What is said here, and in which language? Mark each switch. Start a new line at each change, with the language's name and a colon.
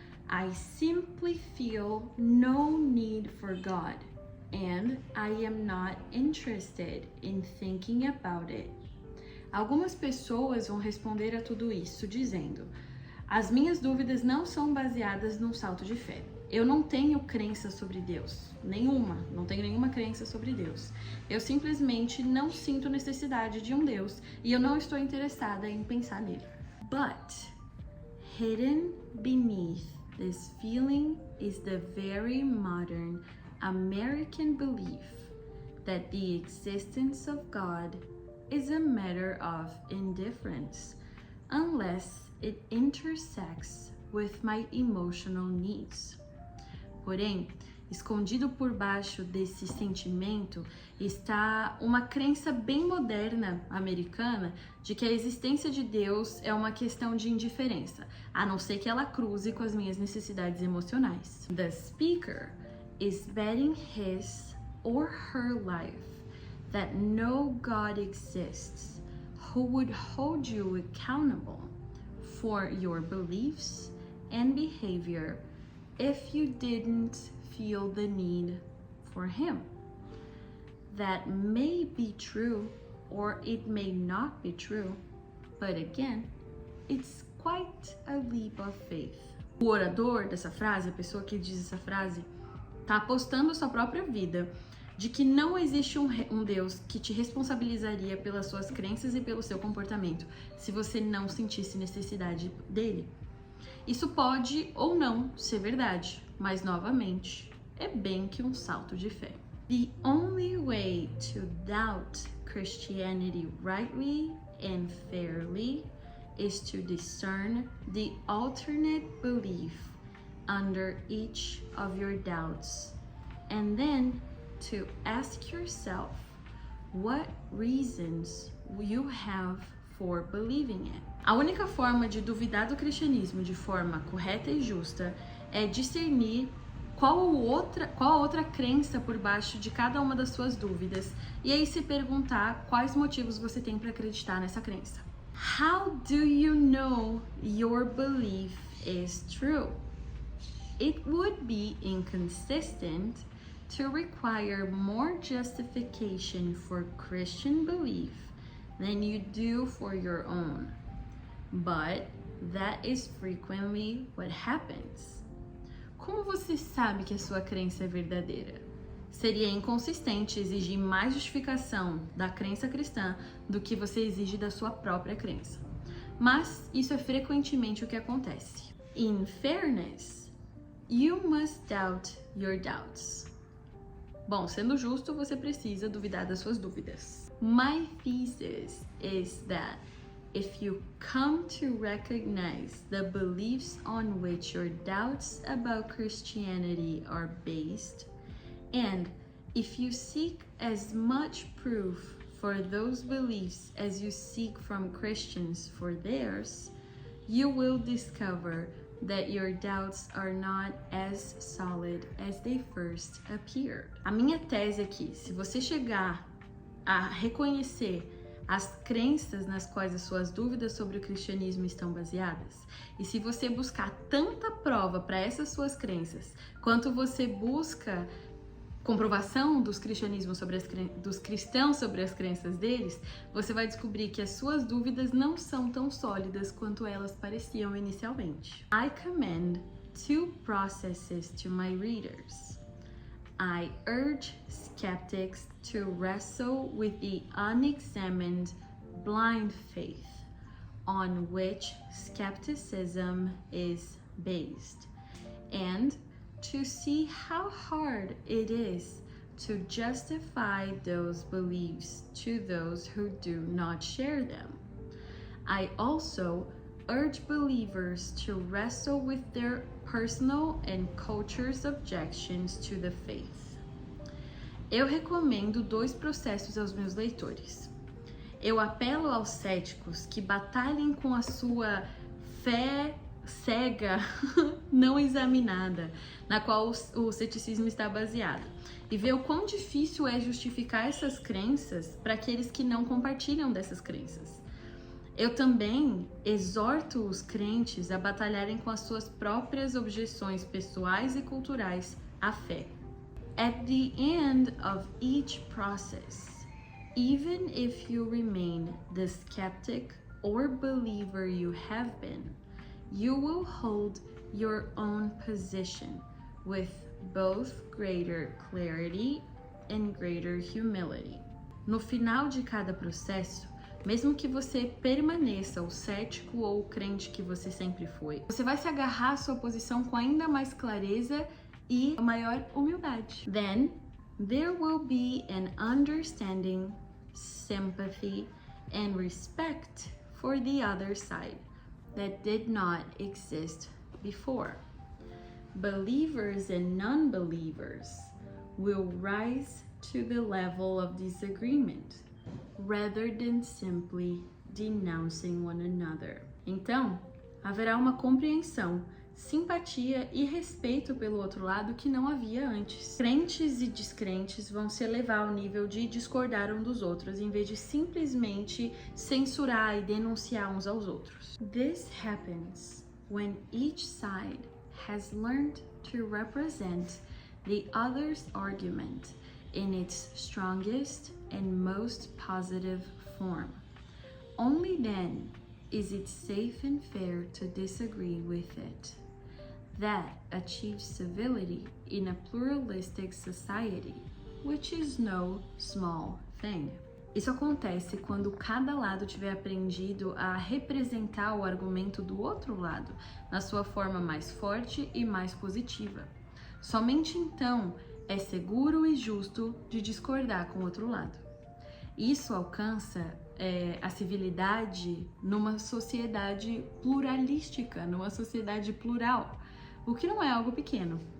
English: I simply feel no need for God, and I am not interested in thinking about it.
Portuguese: Algumas pessoas vão responder a tudo isso dizendo: as minhas dúvidas não são baseadas num salto de fé. Eu não tenho crença sobre Deus, não tenho nenhuma crença sobre Deus. Eu simplesmente não sinto necessidade de um Deus e eu não estou interessada em pensar nele.
English: But hidden beneath this feeling is the very modern American belief that the existence of God is a matter of indifference unless it intersects with my emotional needs.
Portuguese: Porém, escondido por baixo desse sentimento está uma crença bem moderna americana de que a existência de Deus é uma questão de indiferença, a não ser que ela cruze com as minhas necessidades emocionais.
English: The speaker is betting his or her life that no God exists who would hold you accountable for your beliefs and behavior if you didn't feel the need for him. That may be true or it may not be true, but again, it's quite a leap of faith.
Portuguese: O orador dessa frase, a pessoa que diz essa frase, está apostando sua própria vida de que não existe um Deus que te responsabilizaria pelas suas crenças e pelo seu comportamento se você não sentisse necessidade dele. Isso pode ou não ser verdade, mas novamente é bem que um salto de fé.
English: The only way to doubt Christianity rightly and fairly is to discern the alternate belief under each of your doubts, and then to ask yourself what reasons you have for believing it.
Portuguese: A única forma de duvidar do cristianismo de forma correta e justa é discernir qual a outra crença por baixo de cada uma das suas dúvidas e aí se perguntar quais motivos você tem para acreditar nessa crença.
English: How do you know your belief is true? It would be inconsistent to require more justification for Christian belief than you do for your own. But that is frequently what happens.
Portuguese: Como você sabe que a sua crença é verdadeira? Seria inconsistente exigir mais justificação da crença cristã do que você exige da sua própria crença. Mas isso é frequentemente o que acontece.
English: In fairness, you must doubt your doubts.
Portuguese: Bom, sendo justo, você precisa duvidar das suas dúvidas.
English: My thesis is that if you come to recognize the beliefs on which your doubts about Christianity are based, and if you seek as much proof for those beliefs as you seek from Christians for theirs, you will discover that your doubts are not as solid as they first appeared.
Portuguese: A minha tese é que, se você chegar a reconhecer as crenças nas quais as suas dúvidas sobre o cristianismo estão baseadas? E se você buscar tanta prova para essas suas crenças, quanto você busca comprovação dos cristãos sobre as crenças deles, você vai descobrir que as suas dúvidas não são tão sólidas quanto elas pareciam inicialmente.
English: I commend two processes to my readers. I urge skeptics to wrestle with the unexamined blind faith on which skepticism is based, and to see how hard it is to justify those beliefs to those who do not share them. I also urge believers to wrestle with their personal and culture's objections to the faith.
Portuguese: Eu recomendo 2 processos aos meus leitores. Eu apelo aos céticos que batalhem com a sua fé cega, não examinada, na qual o ceticismo está baseado, e ver o quão difícil é justificar essas crenças para aqueles que não compartilham dessas crenças. Eu também exorto os crentes a batalharem com as suas próprias objeções pessoais e culturais à fé.
English: At the end of each process, even if you remain the skeptic or believer you have been, you will hold your own position with both greater clarity and greater humility.
Portuguese: No final de cada processo, mesmo que você permaneça o cético ou o crente que você sempre foi, você vai se agarrar à sua posição com ainda mais clareza e maior humildade.
English: Then, there will be an understanding, sympathy, and respect for the other side that did not exist before. Believers and non-believers will rise to the level of disagreement rather than simply denouncing one another.
Portuguese: Então, haverá uma compreensão, simpatia e respeito pelo outro lado que não havia antes. Crentes e descrentes vão se elevar ao nível de discordar um dos outros, em vez de simplesmente censurar e denunciar uns aos outros.
English: This happens when each side has learned to represent the other's argument in its strongest and most positive form. Only then is it safe and fair to disagree with it. That achieves civility in a pluralistic society, which is no small thing.
Portuguese: Isso acontece quando cada lado tiver aprendido a representar o argumento do outro lado na sua forma mais forte e mais positiva. Somente então é seguro e justo de discordar com o outro lado. Isso alcança a civilidade numa sociedade pluralística, numa sociedade plural, o que não é algo pequeno.